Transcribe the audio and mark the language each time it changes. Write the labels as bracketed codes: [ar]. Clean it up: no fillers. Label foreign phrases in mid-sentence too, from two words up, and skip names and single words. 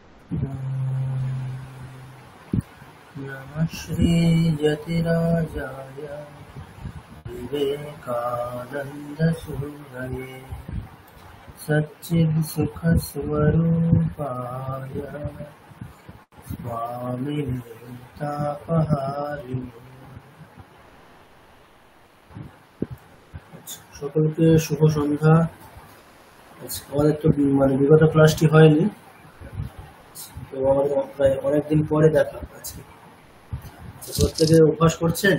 [sa] नमः श्री यतिराजाय विवेकानंद सूरये सच्चित्सुखस्वरूपाय स्वामिने तापहारिणे। [bn] সকলকে শুভ সন্ধ্যা। আমাদের তো বিগত ক্লাসটি হয়নি, তো আমাদের প্রায় অনেকদিন পরে দেখা আজকে। প্রত্যেকে অভ্যাস করছেন।